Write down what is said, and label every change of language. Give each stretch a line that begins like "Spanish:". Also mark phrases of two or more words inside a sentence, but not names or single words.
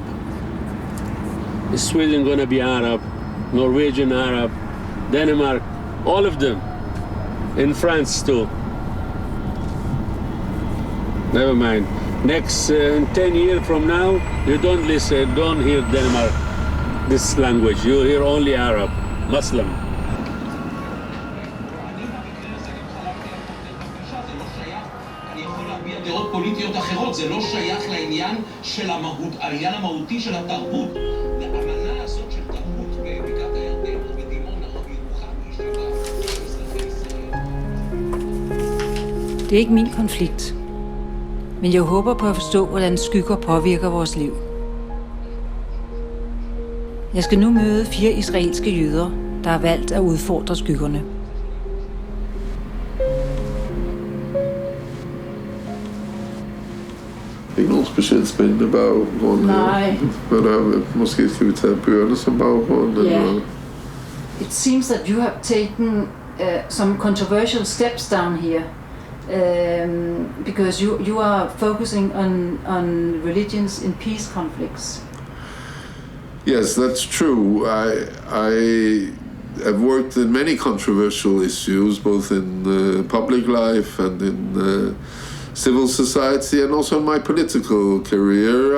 English: Sweden going to be Arab, Norwegian Arab, Denmark, all of them. In France too. Never mind. Next 10 years from now, you don't listen, don't hear Denmark, this language. You hear only Arab, Muslim.
Hebrew: דעות פוליטיות אחרות, זה לא שייך לעניין של המהות, העניין המהותי של התרבות. האמנה הזאת של תרבות בבקעת הירדן, בדימונה, בירוחם, בישיבה, אזרחי ישראל.
Danish: Det er ikke min konflikt, men jeg håber på at forstå, hvordan skygger påvirker vores liv. Jeg skal nu møde 4 israelske jøder, der har valgt at udfordre skyggerne. Ikke nogen specielt spændende baggrund. Nej. Men måske skal vi tage bøgerne som baggrund? Yeah. Eller?
English: It seems that you have taken some controversial steps down here, because you are focusing on religions in peace conflicts. Yes, that's true. I have worked in many controversial issues, both in public life and in civil society, and also in my political career.